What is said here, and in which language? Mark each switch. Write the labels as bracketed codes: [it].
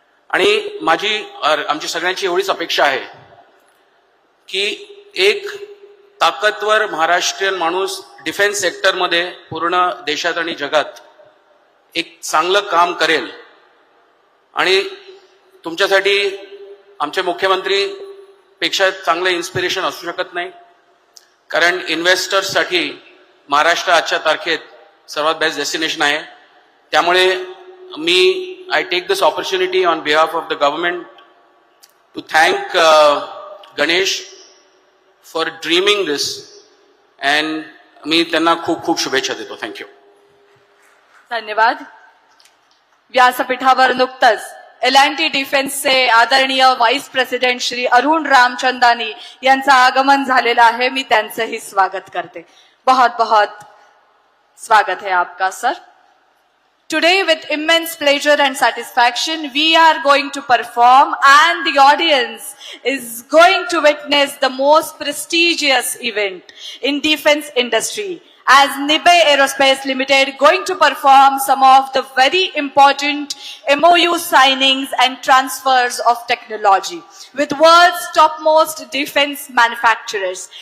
[mr] आणि आमची सगळ्यांची एवढीच अपेक्षा आहे की एक ताकदवर महाराष्ट्रीयन माणूस डिफेन्स सेक्टरमध्ये पूर्ण देशात आणि जगात एक चांगलं काम करेल. आणि तुमच्यासाठी आमचे मुख्यमंत्री पेक्षा चांगलं इन्स्पिरेशन असू शकत नाही, कारण इन्व्हेस्टर्ससाठी महाराष्ट्र आजच्या तारखेत सर्वात बेस्ट डेस्टिनेशन आहे. त्यामुळे [en] I take this opportunity on behalf of the government to thank Ganesh for dreaming this and [mr] मी त्यांना खूप खूप शुभेच्छा देतो. [en] Thank you. [mr] धन्यवाद. व्यासपीठावर नुकतंच L&T डिफेन्सचे आदरणीय व्हाईस प्रेसिडेंट श्री अरुण रामचंदानी यांचं आगमन झालेलं आहे. मी त्यांचंही स्वागत करते. [hi] बहुत बहुत स्वागत है आपका sir. [en] Today, with immense pleasure and satisfaction, we are going to perform, and the audience is going to witness the most prestigious event in defense industry, as Nibe Aerospace Limited going to perform some of the very important MOU signings and transfers of technology with world's topmost defense manufacturers.